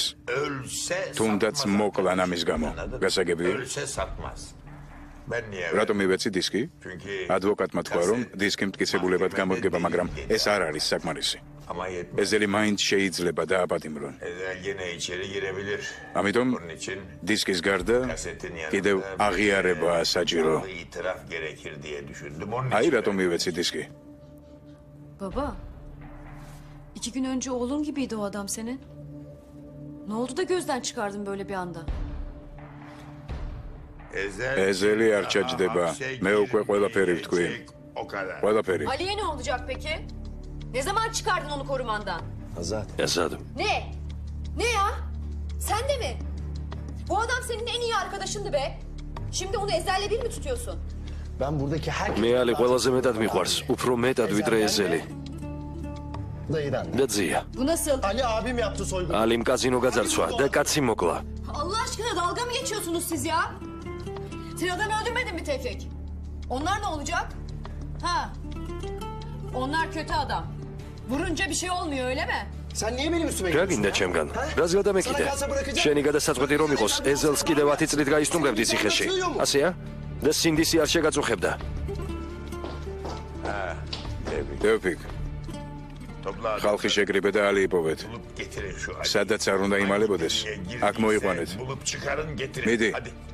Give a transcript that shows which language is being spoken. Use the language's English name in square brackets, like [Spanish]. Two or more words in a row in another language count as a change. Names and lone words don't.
[Turkish] ölse [Georgian] თუნდაც [Turkish] satmaz. [Georgian] მოკლან ამის გამო. [Turkish] Anladın? [Georgian] გასაგებია? [Turkish] Ölse satmaz. Ben niye? [Georgian] რატომ ივეცი დისკი? [Turkish] Çünkü [Georgian] ადვოკატმა თქვა რომ დისკი მტკიცებულებად გამოდგება, მაგრამ ეს არ არის საკმარისი. [Turkish] Ama yetmez. [Georgian] ეზელი მაინც შეიძლება დააპატიმრონ. [Turkish] Ezel yine içeri girebilir. [Georgian] ამიტომ [Turkish] Bunun için [Georgian] დისკის გარდა [Turkish] kasetin [Georgian] კიდევ [Turkish] yanında [Georgian] აღიარებაა საჭირო. [Turkish] bir itiraf gerekir diye düşündüm. Onun [Georgian] აი [Turkish] için [Georgian] რატომ მივეცი დისკი? [Turkish] Baba, 2 gün önce oğlun gibiydi o adam senin. Ne oldu da gözden çıkardın böyle bir anda? [Georgian] ეზელი არ ჩაჯდება. მე უკვე ყველაფერი ვთქვი. [Turkish] O kadar. [Georgian] ყველაფერი. [Turkish] Ali'ye ne olacak peki? Ne zaman çıkardın onu korumandan? Ezadım. Ne? Ne ya? Sen de mi? Bu adam senin en iyi arkadaşındı be. Şimdi onu Ezel'le bir mi tutuyorsun? Ben buradaki herkes... [Georgian] Me Ali ყველაზე მეტად მიყვარს, უფრო მეტად ვიდრე ეზელი. [Turkish] Dayıdan. [Georgian] და ძია. [Turkish] Bu nasıl? Ali abim yaptı soygunu. [Georgian] ალიმ კაზინო გაძარცვა და კაცი მოკლა. [Turkish] Allah aşkına dalga mı geçiyorsunuz siz ya? Sen adam öldürmedin mi Tevfik? Onlar ne olacak? Ha? Onlar kötü adam. Vurunca bir şey olmuyor öyle mi? Sen niye benim üstüme [Georgian] რა გინდა ჩემგან? რას გადამეკიდე? შენი გადასაწყვეტი რომ იყოს, ეზელს კიდევ 10 წლით გაისტუმრებდი ციხეში. ასეა? და სინდისი არ შეგაწუხებდა. დევფიქ. ხალხი შეგრიბე და ალი იპოვეთ. [Turkish] Getirin şu Ali. [Georgian] სადაც არ უნდა იმალებოდეს, აქ მოიყვანეთ. [Turkish] Bulup çıkarın getirin. [Georgian] მიდი. [Turkish] Hadi.